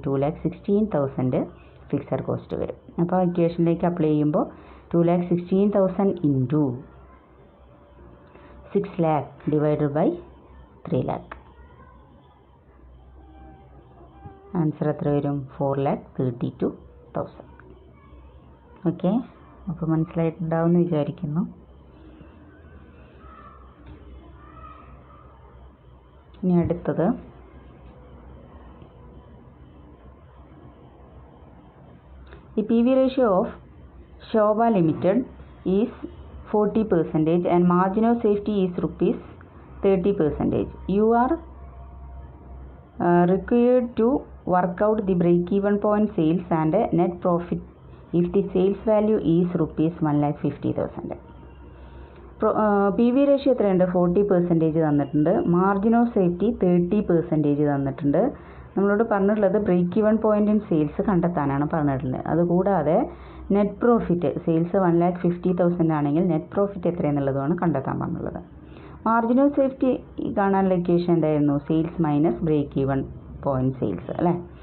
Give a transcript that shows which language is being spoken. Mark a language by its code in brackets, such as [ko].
[ml] 2,16,000 fixed cost വരും. അപ്പോൾ ഇക്വേഷനിലേക്ക് apply ചെയ്യുമ്പോൾ 2,16,000 into 6 lakh divided by 3 lakh. Answer എത്ര വരും? 4,32,000. ഓക്കെ, അപ്പോൾ മനസ്സിലായിട്ടുണ്ടാവുമെന്ന് വിചാരിക്കുന്നു. ഇനി അടുത്തത് [en] The PV ratio of Shobha Limited is 40% and margin of safety is rupees 30%. You are required to work out the break-even point sales and net profit if the sales value is rupees 1,50,000. PV ratio [ml] എത്രയുണ്ട്? 40% തന്നിട്ടുണ്ട്. Margin of safety 30% തന്നിട്ടുണ്ട്. നമ്മളോട് പറഞ്ഞിട്ടുള്ളത് break even point in sales കണ്ടെത്താനാണ് പറഞ്ഞിട്ടുള്ളത്. അതുകൂടാതെ net profit sales 1,50,000 ആണെങ്കിൽ net profit എത്രയെന്നുള്ളതാണ് കണ്ടെത്താൻ പറഞ്ഞിട്ടുള്ളത്. മാർജിൻ ഓഫ് സേഫ്റ്റി കാണാനുള്ള ഇക്വേഷൻ എന്തായിരുന്നു? Sales minus break even point sales അല്ലേ?